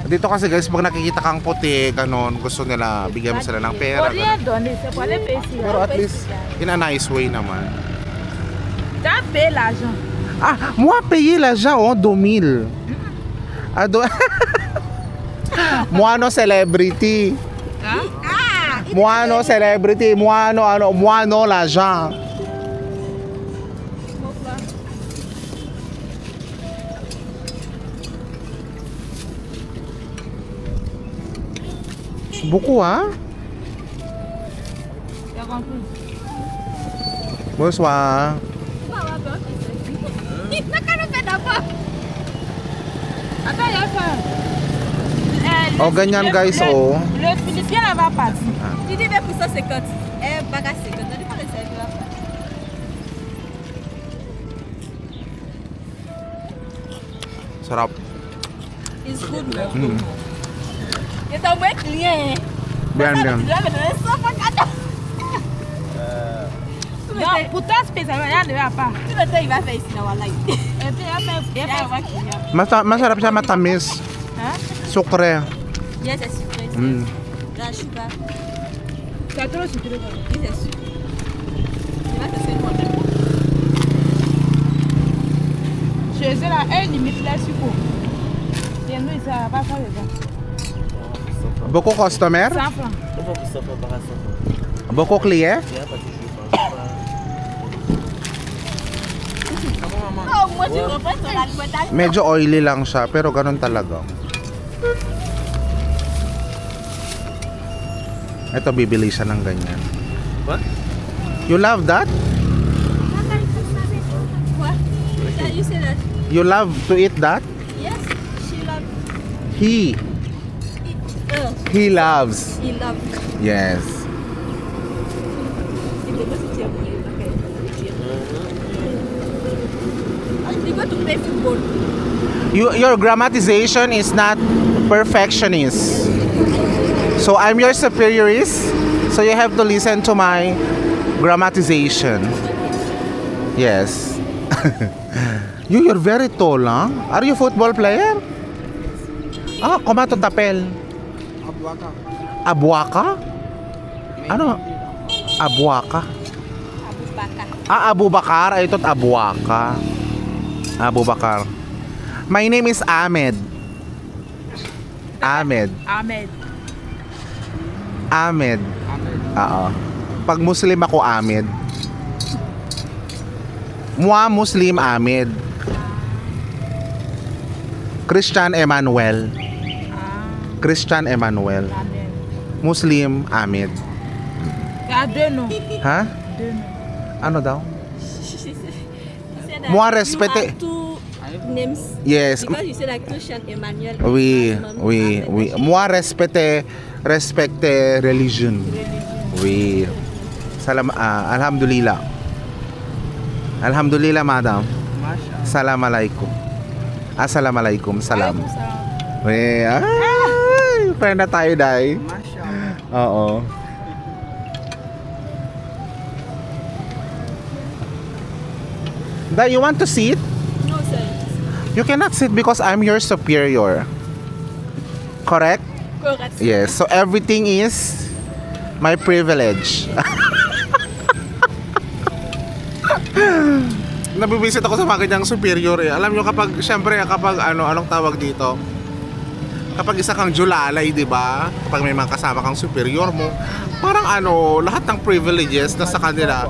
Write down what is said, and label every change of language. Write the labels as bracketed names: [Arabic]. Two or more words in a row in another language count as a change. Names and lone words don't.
[Filipino] Dito kasi guys, pag nakikita kang puti, ganon, gusto nila, bigyan mo sila ng pera. [French] Faut rien [Filipino] Ganon. [French] donner, c'est pour aller payer ici. [English] Pero at least, in a nice way naman. [French] Tu as payé l'argent. Moi, payer l'argent, oh, 2000. Moi, [English] no celebrity. Moi, no celebrity. [French] Moi, no l'argent. Beaucoup, hein? Tu as compris? Bonsoir. Attends, il y a ça. [Filipino] Oh, ganyan guys, oh. [French] Le Philippien là va partir. Tu dis même pour 150. Eh, baga 50. On dit pas le servir là. [Filipino] Sarap. [English] It's good, man. [French] C'est un bon client. Bien, bien. Tu dois me donner 150. Donc, pour toi spécialement, il n'y a pas. Tout le temps, il va faire ici dans la live. Et puis, il y a pas. [Filipino] Masarap siya, matamis. [French] Hein? Sukre. Yes, c'est sucré. Mm. La sugar. Tu as trop sucré. Oui, c'est sucré. Il va te faire quoi? Chez eux là, eux limitent les sucres. Et nous, ça va pas faire les gens. Beaucoup customer? 100 francs. Beaucoup client? Oh, moi, tu reprends ton alimentation. [Filipino] Medyo oily lang siya, pero ganun talaga. Ito, bibili siya ng ganyan. [English] What? You love that? What? Yeah, you say that? You love to eat that? Yes, she loves He it. He loves. He loves it. Yes. You go to play football. Your grammatization is not perfectionist. So I'm your superiorist. So you have to listen to my grammatization. Yes. You're very tall, huh? Are you football player? [French] Comment tu t'appelles? Abuaka? [Filipino] Ano? Abuaka? Abubakar. [English] Abu Bakar. I thought Abuaka. Abu Bakar. My name is Ahmed. Ahmed. Ahmed. [Filipino] Oo. Pag Muslim ako, [French] Ahmed. Moi, Muslim, Ahmed. Christian Emmanuel. Christian Emmanuel. Amen. Muslim, Ahmed. Il y a deux noms. Ha? Deux noms. [Filipino] Ano daw? [English] She said that [French] Moi, [English] you [French] respecte- [English] have two names. Yes. Because you said like Christian Emmanuel. [French] Oui, Ahmed. oui. Moi, respecte religion. Oui. [Arabic] الحمد لله. الحمد لله, madam. سلام عليكم. السلام عليكم. سلام. [French] Oui. [Filipino] Ay, friend na tayo, Day. Oo. Dai, [English] you want to sit? No, sir. You cannot sit because I'm your superior. Correct? Correct. Yes. So everything is my privilege. [Filipino] Nabibisit ako sa mga ganyang superior eh. Alam nyo kapag, syempre kapag anong tawag dito? Kapag isa kang julalay, di ba? Kapag may mga kasama kang superior mo, parang lahat ng privileges na sa kanila.